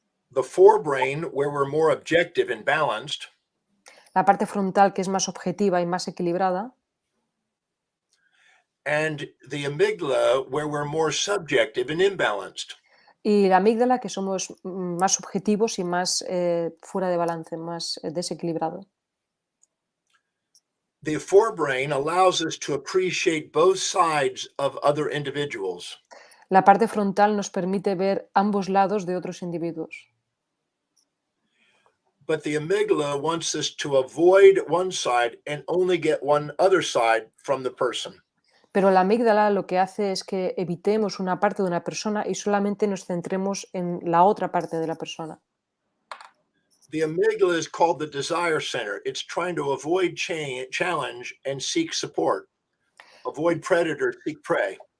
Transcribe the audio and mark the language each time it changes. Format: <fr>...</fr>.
<en>The forebrain, where we're more objective and balanced,</en> <es>La parte frontal, que es más objetiva y más equilibrada,</es> <en>and the amygdala, where we're more subjective and imbalanced.</en> <es>y la amígdala, que somos más subjetivos y más fuera de balance, más desequilibrado.</es> <en>The forebrain allows us to appreciate both sides of other individuals.</en> <es>La parte frontal nos permite ver ambos lados de otros individuos.</es> <en>But the amygdala wants us to avoid one side and only get one other side from the person.</en> <es>Pero la amígdala lo que hace es que evitemos una parte de una persona y solamente nos centremos en la otra parte de la persona.</es> <en>The amygdala is called the desire center. It's trying to avoid challenge and seek support. Avoid predator, seek prey.</en>